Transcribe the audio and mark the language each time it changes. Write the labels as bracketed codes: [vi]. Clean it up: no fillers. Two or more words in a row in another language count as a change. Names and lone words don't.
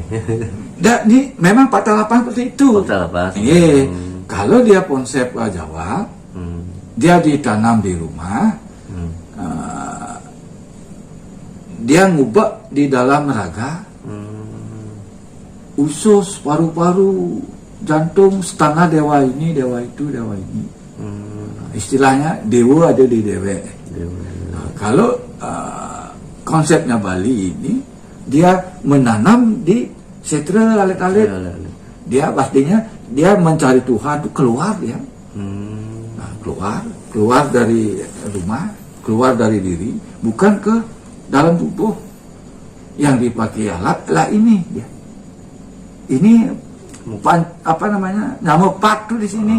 [id] Ini memang patah lapangan seperti itu. Kalau dia konsep Jawa, dia ditanam di rumah, dia ngubah di dalam raga, usus, paru-paru, jantung, setengah dewa ini, dewa itu, dewa ini. Istilahnya dewa ada di dewe. Kalau konsepnya Bali ini, dia menanam di setra alit-alit. Dia pastinya dia mencari Tuhan itu keluar dia. Keluar dari rumah, keluar dari diri, bukan ke dalam tubuh. Yang dipakai alat lah ini dia. Ini nyamepat tuh di sini.